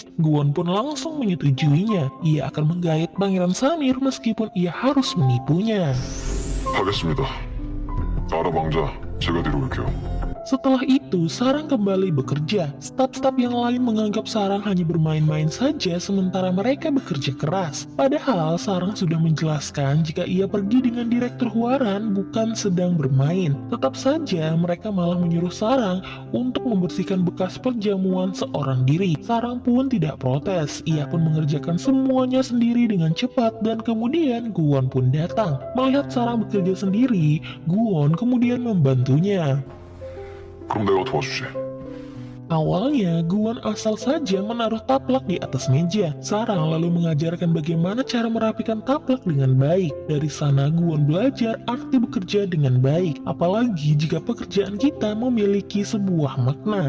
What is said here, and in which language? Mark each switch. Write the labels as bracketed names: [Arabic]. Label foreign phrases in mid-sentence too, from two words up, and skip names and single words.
[Indonesian] Guwon pun langsung menyetujuinya. Ia akan menggait pangeran Samir meskipun ia harus menipunya. [Korean] 하겠습니다. 아랍 왕자, 제가 데려올게요. [Indonesian] Setelah itu, Sarang kembali bekerja. Staf-staf yang lain menganggap Sarang hanya bermain-main saja sementara mereka bekerja keras. Padahal Sarang sudah menjelaskan jika ia pergi dengan direktur Hwaran bukan sedang bermain. Tetap saja mereka malah menyuruh Sarang untuk membersihkan bekas perjamuan seorang diri. Sarang pun tidak protes. Ia pun mengerjakan semuanya sendiri dengan cepat dan kemudian Guwon pun datang. Melihat Sarang bekerja sendiri, Guwon kemudian membantunya. [Korean] 그럼 내가 도와주지. [Indonesian] Awalnya, Guwon asal saja menaruh taplak di atas meja. Sarang lalu mengajarkan bagaimana cara merapikan taplak dengan baik. Dari sana, Guwon belajar arti bekerja dengan baik. Apalagi jika pekerjaan kita memiliki sebuah makna.